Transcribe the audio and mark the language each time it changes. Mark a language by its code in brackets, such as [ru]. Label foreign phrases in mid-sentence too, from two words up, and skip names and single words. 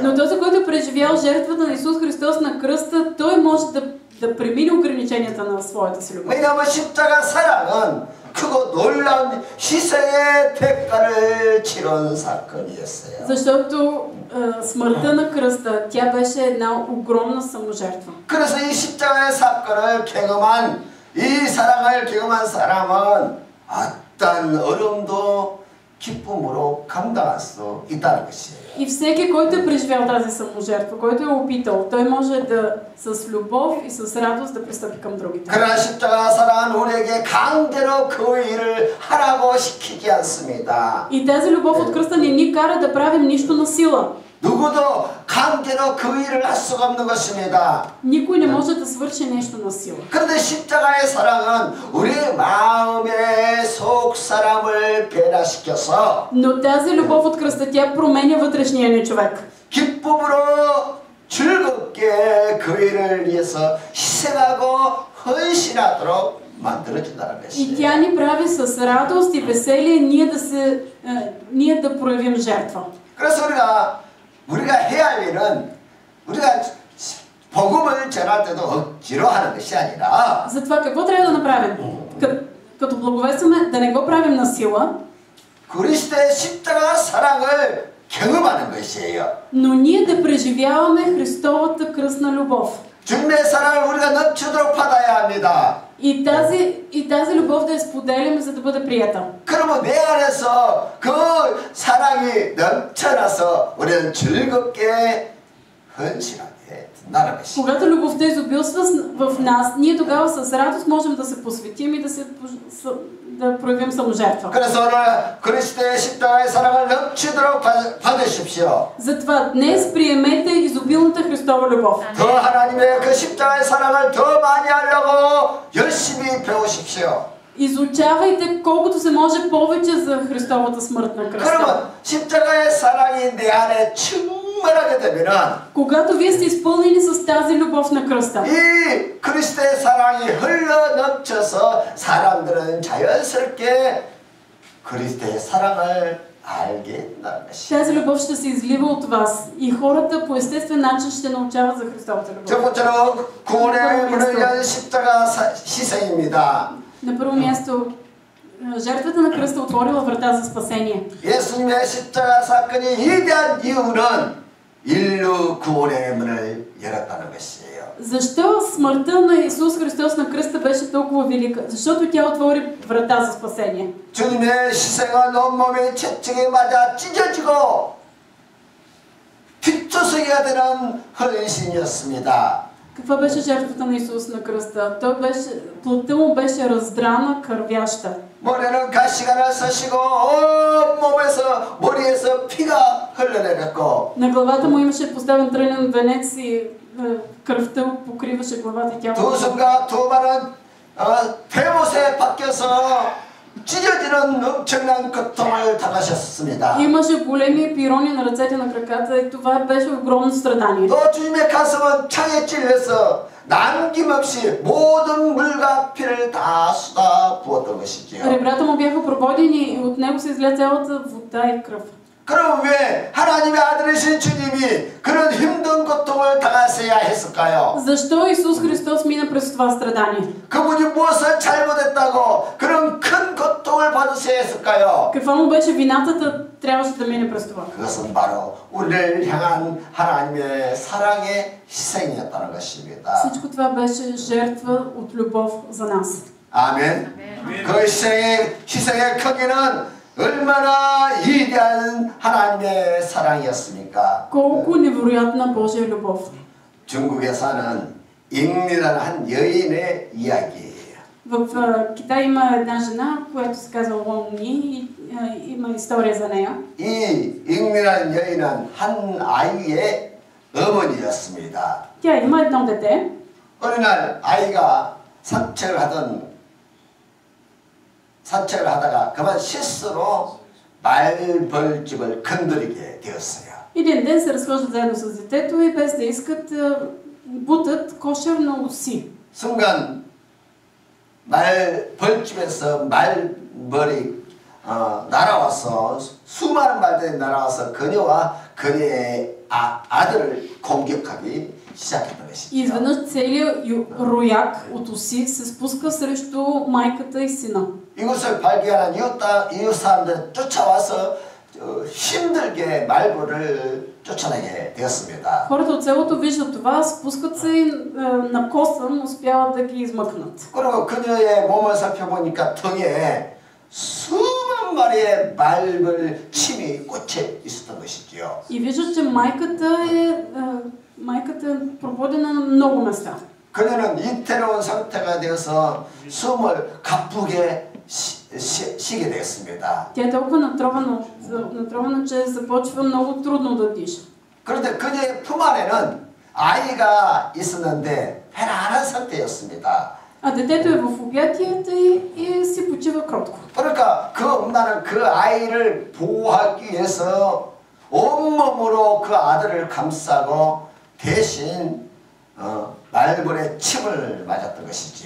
[bg] Но този, който е преживял жертвата на Исус Христос на кръста, той може да премине ограниченията на своята си любов. [ko] 왜냐하면 십자가 사랑은 크고 놀라운 희생의 대가를 치른 사건이었어요. [bg] Защото смъртта на кръста, тя беше една огромна саможертва. [ko] 그래서 이 십자가의 사건을 경험한 이 사랑을 경험한 사람은 어떤 어려움도 기쁨으로 감당할 수 있다는 것이에요. [bg] И всеки, който е преживял тази саможертва, който е опитал, той може да с любов и с радост да пристъпи към другите. [ko] 그러나 십자가 사랑은 우리에게 강제로 그 일을 하라고 시키지 않습니다. [bg] И тази любов от кръста не ни кара да правим нищо на сила. [ko] 누구도 강제로 그 일을 할 수가 없는 것입니다. [bg] Никой не може да свърши нещо на сила. [ko] 그런데 십자가의 사랑은 우리 마음의 속 사람을 변화시켜서 [bg] Но тази любов от кръста, тя променя вътрешния ни човек. [ko] 기쁨으로 즐겁게 그 일을 위해서 희생하고 헌신하도록 만들어진다는 [bg] И [ko] 것이에요. [bg] тя ни прави с радост и веселие ние да проявим жертва. [ko] 그래서 우리가 해야 할 일은 우리가 복음을 전할 때도 억지로 하는 것이 아니라 [bg] Затова какво трябва да направим? Като благовестваме, да не го правим на сила, [ko] 그리스도의 십자가 사랑을 경험하는 것이에요. [bg] но ние да преживяваме Христовата кръстна любов. [ko] 주님의 사랑을 우리가 넘치도록 받아야 합니다. [bg] И тази любов да я споделяме, за да бъде прията. [ko] 그러면 내 안에서 그 사랑이 넘쳐나서 우리는 즐겁게 헌신하게 된다는 것이죠. [bg] Когато любовта изобилства в нас, ние тогава с радост можем да се посветим и да проявим саможертва. [ko] 그래서 오늘 그리스도의 십자가의 사랑을 넘치도록 받으십시오. [bg] Затова днес приемете изобилната Христова любов. [ko] 더 하나님의 그 십자가의 사랑을 더 많이 하려고 열심히 배우십시오. [bg] Изучавайте колкото се може повече за Христовата смърт на кръста. [ko] 그러면 십자가의 사랑이 내 안에 충만하게 되면은 [bg] Когато вие сте изпълнени с тази любов на кръста, [ko] 이 그리스도의 사랑이 흘러 넘쳐서 사람들은 자연스럽게 그리스도의 사랑을 알게 된다는 것이죠. [bg] тази любов ще се излива от вас и хората по естествен начин ще научават за Христовата любов. [ko] 첫 번째로 구원의 문을 연 십자가 희생입니다. [bg] На първо място, жертвата на кръста отворила врата за спасение. [ko] 예수님의 십자가 사건이 위대한 이유는 인류 구원의 문을 열었다는 것이에요. [bg] Защо смъртта на Исус Христос на кръста беше толкова велика? Защото тя отвори врата за спасение. [ko] 주님의 희생은 온몸의 채찍에 맞아 찢어지고 뒷조석이가 되는 헌신이었습니다. [bg] Каква беше жертвата на Исус на кръста? Плътта му беше раздрана, кървяща. [ko] 머리는 가시관을 쓰시고 온몸에서 머리에서 피가 흘러내렸고 [bg] На главата му имаше поставен трънен венец и кръвта покриваше главата и тялото. [ko] 두 손과 두 발은 배못에 박혀서 찢어지는 엄청난 고통을 당하셨습니다. [bg] Имаше големи пирони на ръцете, на краката и това беше огромно страдание. [ko] 또 주님의 가슴은 창에 찔려서 남김없이 모든 물과 피를 다 쏟아 부었던 것이지요. [bg] Ребрата му бяха прободени и от него се изля цялата вода и кръв. [ko] 그럼 왜 하나님의 아들이신 주님이 그런 힘든 고통을 당하셔야 했을까요? [bg] Защо Исус Христос мина през това страдание? [ko] 그분이 무엇을 잘못했다고 그런 큰 고통을 받으셔야 했을까요? [bg] Каква му беше вината, трябваше да мине през това? [ko] 그것은 바로 우리를 향한 하나님의 사랑의 희생이었다는 것입니다. [bg] Всичко това беше жертва от любов за нас. [ko] 아멘. 그 희생의 크기는 얼마나 위대한 하나님의 사랑이었습니까? [bg] Колко невероятна Божия любов. [ko] 중국에 사는 잉리라는 한 여인의 이야기예요. [bg] В Китай има една жена, която се казва Лонни и има история за нея. [ko] 이 잉리라는 여인은 한 아이의 어머니였습니다. [bg] Тя има едно дете. [ko] 어느 날 아이가 산책을 하다가 그만 실수로 말벌집을 건드리게 되었어요. [bg] Един ден се разхождат заедно с детето и без да искат бутат кошер на оси. [ko] 순간 벌집에서 말벌이 날아와서 수많은 말들이 날아와서 그녀와 그녀의 아들을 공격하기 시작했던 것이죠. [bg] И изведнъж целият рояк от оси се спуска срещу майката и сина. [ko] 이것을 발견한 이웃 사람들은 쫓아와서 힘들게 말벌을 쫓아내게 되었습니다. [bg] Хората от селото виждат това, спускат се и на косъм успяват да ги измъкнат. [ko] 그리고 그녀의 몸을 살펴보니까 등에 수만 마리의 말벌 침이 꽂혀 있었던 것이지요. [bg] И виждат, че майката е прободена на много места. [ko] 그녀는 이태로운 상태가 되어서 숨을 가쁘게 쉬게 되었습니다. [bg] Тя е толкова натрована, че започва много трудно да диша. [ko] 그런데 그녀의 품 안에는 아이가 있었는데 편안한 상태였습니다. [bg] А детето е в обятията и си почива кротко. [ko] 그러니까 그 엄마는 그 아이를 보호하기 위해서 온몸으로 그 아들을 감싸고 대신 말벌의 침을 맞았던 것이지요.